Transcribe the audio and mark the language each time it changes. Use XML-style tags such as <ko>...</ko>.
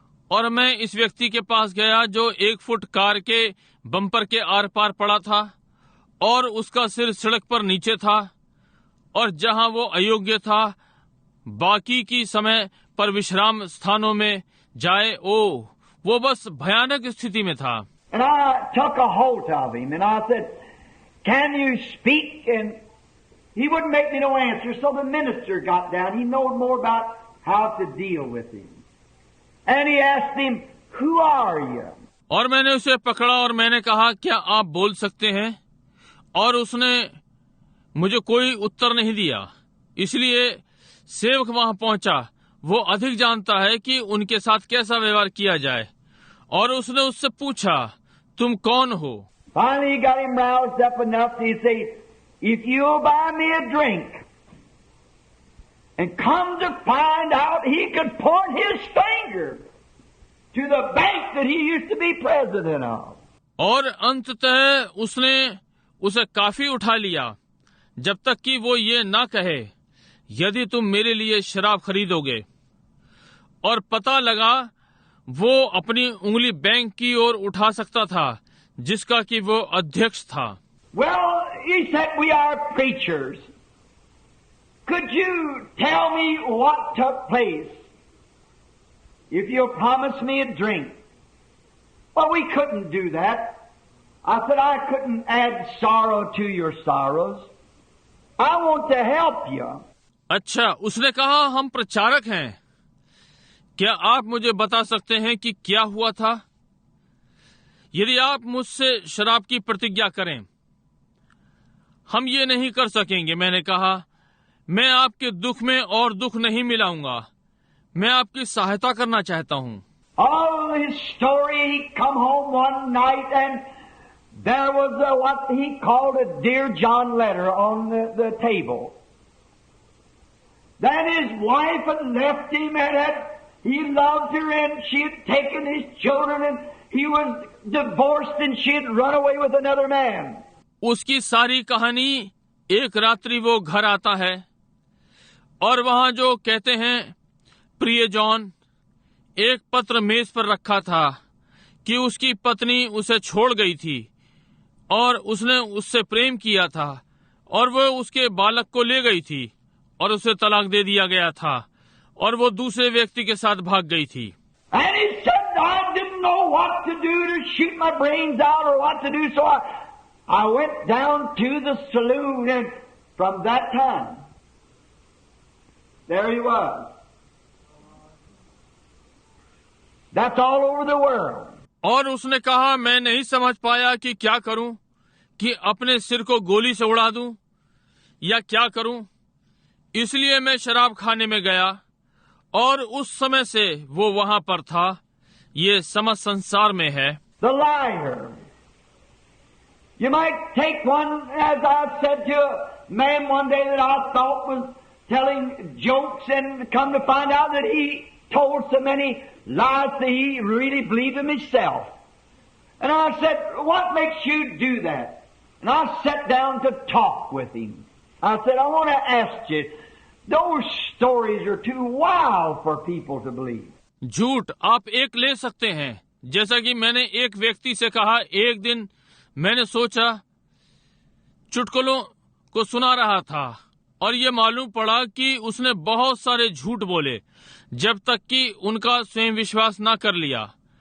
<hi>और मैं इस व्यक्ति के पास गया जो 1 फुट कार के बम्पर के आर पार पड़ा था और उसका सिर सड़क पर नीचे था, और जहां वो अयोग्य था बाकी की समय पर विश्राम स्थानों में जाए, वो बस भयानक स्थिति में था।</hi> <en>And I took a hold of him and I said, can you speak? And he wouldn't make me no answer, so the minister got down. He knowed more about how to deal with him. And he asked him, who are you?</en> <hi>और मैंने उसे पकड़ा और मैंने कहा, क्या आप बोल सकते हैं? और उसने मुझे कोई उत्तर नहीं दिया। इसलिए सेवक वहां पहुंचा। वो अधिक जानता है कि उनके साथ कैसा व्यवहार किया जाए। और उसने उससे पूछा, तुम कौन हो?</hi> <en>Finally, he got him roused up enough to say, if you'll buy me a drink, and come to find out, he could point his finger to the bank that he used to be president of.</en> <hi>और अंततः उसने उसे काफी उठा लिया, जब तक कि वो ये ना कहे, यदि तुम मेरे लिए शराब खरीदोगे। और पता लगा वो अपनी उंगली बैंक की ओर उठा सकता था, जिसका कि वो अध्यक्ष था।</hi> <en>Well, he said, we are preachers. Could you tell me what took place? If you'll promise me a drink. Well, we couldn't do that. I said, I couldn't add sorrow to your sorrows. I want to help you.</en> <hi>अच्छा, उसने कहा, हम प्रचारक हैं। क्या आप मुझे बता सकते हैं कि क्या हुआ था? यदि आप मुझसे शराब की प्रतिज्ञा करें, हम ये नहीं कर सकेंगे। मैंने कहा, मैं आपके दुख में और दुख नहीं मिलाऊंगा। मैं आपकी सहायता करना चाहता हूँ।</hi> <en>All his story, he come home one night and there was what he called a Dear John letter on the table. Then his wife had left him and he loved her and she had taken his children and he was divorced and she had run away with another man.</en> <hi>उसकी सारी कहानी, एक रात्रि वो घर आता है और वहां जो कहते हैं प्रिय जॉन, एक पत्र मेज पर रखा था कि उसकी पत्नी उसे छोड़ गई थी और उसने उससे प्रेम किया था और वो उसके बालक को ले गई थी और उसे तलाक दे दिया गया था और वो दूसरे व्यक्ति के साथ भाग गई थी।</hi> <en>And he said, I didn't know what to do to shoot my brains out or what to do, so I went down to the saloon and from that time, there he was. That's all over the world.</en> <hi>और उसने कहा, मैं नहीं समझ पाया कि क्या करूं, कि अपने सिर को गोली से उड़ा दूं या क्या करूं। इसलिए मैं शराब खाने में गया और उस समय से वो वहां पर था। ये समस्त संसार में है।</hi> <en>The liar. You might take one, as I said to a man one day that I thought was telling jokes and come to find out that he told so many lies that he really believed them himself. And I said, what makes you do that? And I sat down to talk with him. I said, I want to ask you, those stories are too wild for people to believe.</en> <hi>झूठ आप एक ले सकते हैं। जैसा कि मैंने एक व्यक्ति से कहा, एक दिन मैंने सोचा चुटकुलों को सुना रहा था और ये मालूम पड़ा कि उसने बहुत सारे झूठ बोले जब तक कि उनका स्वयं विश्वास ना कर लिया।</hi>